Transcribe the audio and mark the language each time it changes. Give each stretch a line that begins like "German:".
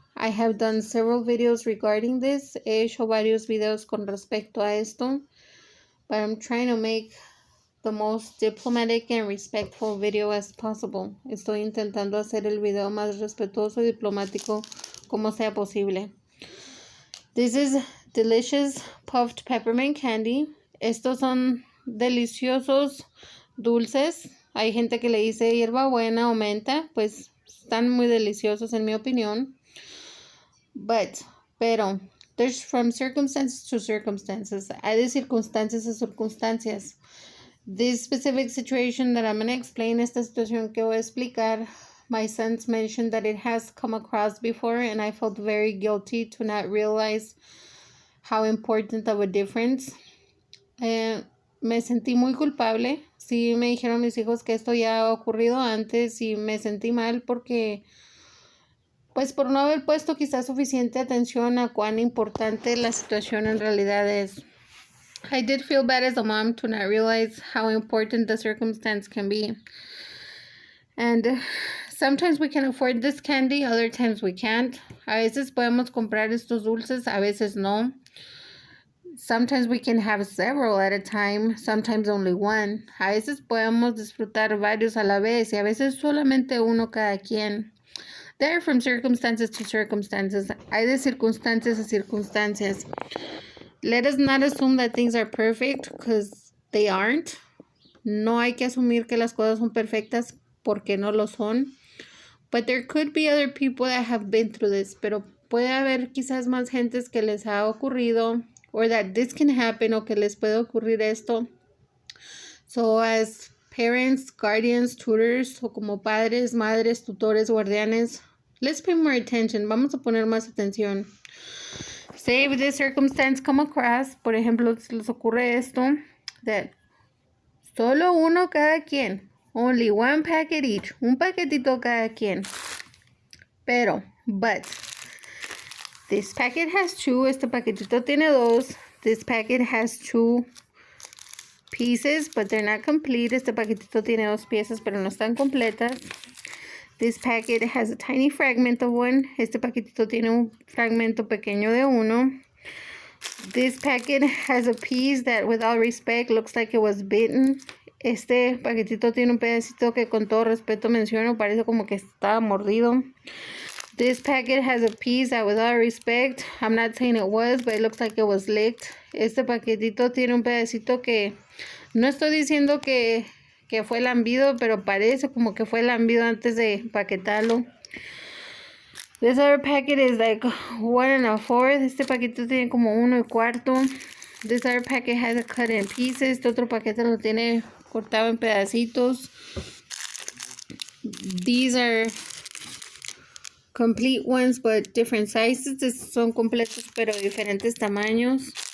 English: I have done several videos regarding this.
Spanish: He hecho varios videos con respecto a esto.
English: But I'm trying to make the most diplomatic and respectful video as possible.
Spanish: Estoy intentando hacer el video más respetuoso y diplomático como sea posible.
English: This is delicious puffed peppermint candy.
Spanish: Estos son deliciosos dulces. Hay gente que le dice hierbabuena o menta, pues están muy deliciosos en mi opinión. Pero,
English: there's from circumstances to circumstances.
Spanish: Hay de circunstancias a circunstancias.
English: This specific situation that I'm going to explain,
Spanish: esta situación que voy a explicar,
English: my sons mentioned that it has come across before and I felt very guilty to not realize how important of a difference.
Spanish: Me sentí muy culpable. Sí, me dijeron mis hijos que esto ya ha ocurrido antes y me sentí mal porque, pues por no haber puesto quizás suficiente atención a cuán importante la situación en realidad es.
English: I did feel bad as a mom to not realize how important the circumstance can be. And sometimes we can afford this candy, other times we can't.
Spanish: A veces podemos comprar estos dulces, a veces no.
English: Sometimes we can have several at a time, sometimes only one.
Spanish: A veces podemos disfrutar varios a la vez y a veces solamente uno cada quien.
English: They're from circumstances to circumstances.
Spanish: Hay de circunstancias a circunstancias.
English: Let us not assume that things are perfect because they aren't.
Spanish: No hay que asumir que las cosas son perfectas porque no lo son.
English: But there could be other people that have been through this.
Spanish: Pero puede haber quizás más gentes que les ha ocurrido,
English: or that this can happen,
Spanish: o que les puede ocurrir esto.
English: So as parents, guardians, tutors,
Spanish: o como padres, madres, tutores, guardianes,
English: let's pay more attention.
Spanish: Vamos a poner más atención.
English: Say if this circumstance come across,
Spanish: por ejemplo, si les ocurre esto, that solo uno cada quien,
English: only one packet each,
Spanish: un paquetito cada quien.
English: But, this packet has two,
Spanish: este paquetito tiene dos.
English: This packet has two pieces, but they're not complete.
Spanish: Este paquetito tiene dos piezas, pero no están completas.
English: This packet has a tiny fragment of one.
Spanish: Este paquetito tiene un fragmento pequeño de uno.
English: This packet has a piece that, with all respect, looks like it was bitten.
Spanish: Este paquetito tiene un pedacito que, con todo respeto menciono, parece como que estaba mordido.
English: This packet has a piece that, with all respect, I'm not saying it was, but it looks like it was licked.
Spanish: Este paquetito tiene un pedacito que no estoy diciendo que fue lambido, pero parece como que fue lambido antes de paquetarlo.
English: This other packet is like 1 1/4.
Spanish: Este paquetito tiene como 1 1/4.
English: This other packet has a cut in pieces.
Spanish: Este otro paquete lo tiene cortado en pedacitos.
English: These are complete ones, but different sizes.
Spanish: Estos son completos, pero diferentes tamaños.